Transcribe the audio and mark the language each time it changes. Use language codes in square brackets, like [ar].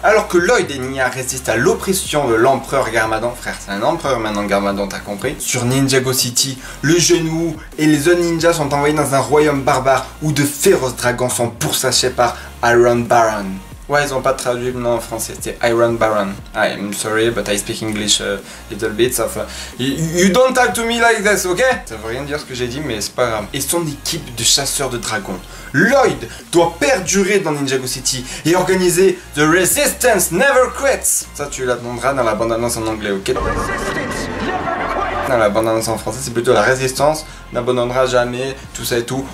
[fr] Alors que Lloyd et Nya résistent à l'oppression de l'empereur Garmadon, frère c'est un empereur maintenant Garmadon, t'as compris. Sur Ninjago City, le genou et les autres ninjas sont envoyés dans un royaume barbare où de féroces dragons sont pourchassés par Iron Baron. Ouais, ils ont pas traduit le nom en français, c'était Iron Baron. [en] I'm sorry, but I speak English a little bit. You don't talk to me like this, ok? [fr] Ça veut rien dire ce que j'ai dit, mais c'est pas grave. Et son équipe de chasseurs de dragons. Lloyd doit perdurer dans Ninjago City et organiser The Resistance Never Quits. Ça, tu l'entendras dans la bande-annonce en anglais, ok? Dans la bande-annonce en français, c'est plutôt la résistance n'abandonnera jamais, tout ça et tout.